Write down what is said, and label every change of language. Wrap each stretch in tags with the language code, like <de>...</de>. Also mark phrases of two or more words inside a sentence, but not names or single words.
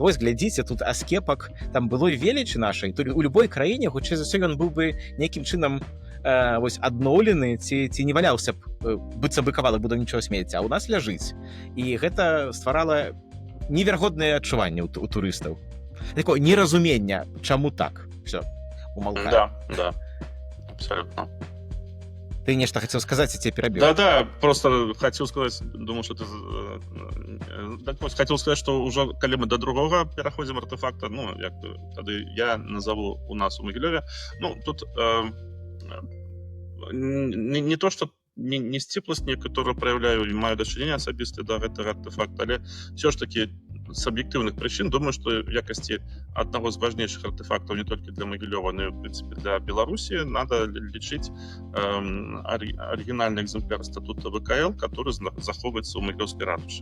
<be>Вось, глядзіце, тут аскепак там былой велічы нашай. У любой краіне, хутчэй за ўсё, ён быў бы нейкім чынам вось адноўлены, ці не валяўся б, быццам бы кавалак будаўнічага смецця, а ў нас ляжыць. І гэта стварала неверагоднае адчуванне ў турыстаў. Такое неразумення, чаму так.</be> <ru>Все, умолкаю. Да, абсолютно. Ты нечто хотел сказать, я тебя перебил. Да, просто хотел сказать, думаю, что ты... Хотел сказать, что уже, коли мы до другого переходим артефакта, ну, тогда я назову у нас у Могилеве, ну, тут</ru> <be>не то, что не сціпласць некаторую праяўляю і маю дачыненне асабіста да гэтага артефакта, але</be> <ru>все ж таки</ru> <be>з аб'ектыўных прычын думаю, што в якасці аднаго з важнейшых артефактаў не толькі для Могилёва, но і в прынцыпе для Беларусі надо лічыць арыгінальны экземпляр статута ВКЛ, который захоўваецца ў Могилёўскай ратушы.</be>